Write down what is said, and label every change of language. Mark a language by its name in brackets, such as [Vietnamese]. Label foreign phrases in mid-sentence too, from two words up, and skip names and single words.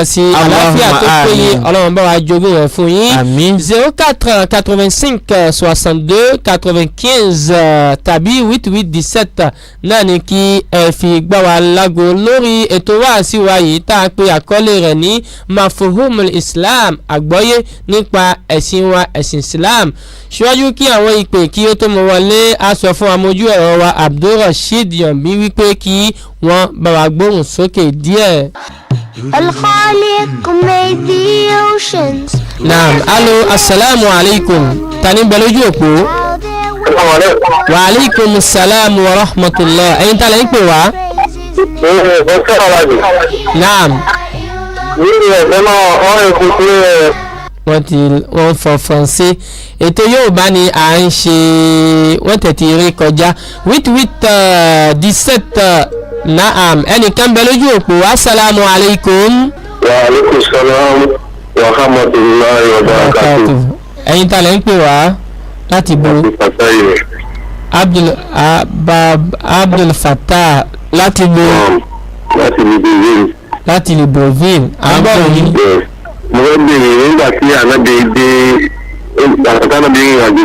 [Yoruba] sí àlàáfíà tó péye ọlọ́run bá wa jogún rẹ̀ fún yín 04 85 62 95 tàbí 88 17 náà ni kí ẹ fi gbá wa lágo lórí ètò wáàsí wa yìí tá a pè àkọlé rẹ̀ ní Mafhumul Islam àgbọ́yé nípa ẹ̀sìn wa ẹ̀sìn Islam ṣíwájú kí àwọn ìpè kí ó tó mọ wọlé a sọ fún amójú ẹ̀rọ wa Abdulrasheed Yombi wípé kí wọ́n bá wa gbóhùn sókè díẹ̀. [English] Al-Khaliq made the oceans. [Arabic] نعم ألو, السلام عليكم. [Yoruba] Tani bẹ lójú òpó? [Arabic] وعليكم السلام ورحمة الله. [Yoruba] Ẹ̀yin ta lẹ ń pè wá? Naam. Wọ́n fọ faransé ètò Yorùbá ni à ń ṣe wọ́n tẹ̀tí eré kọjá 88 naam ẹnìkan bẹ lójú òpó [Arabic] السلام عليكم. وعليكم السلام ورحمة الله وبركاته. [Yoruba] Ẹ̀yin ta lẹ ń pè wá láti bo Abdul Fattah láti bo láti Libreville àbọ̀ yìí. Mo fẹ́ bèèrè nígbà tí ànábì dé ànábì rìn àjò.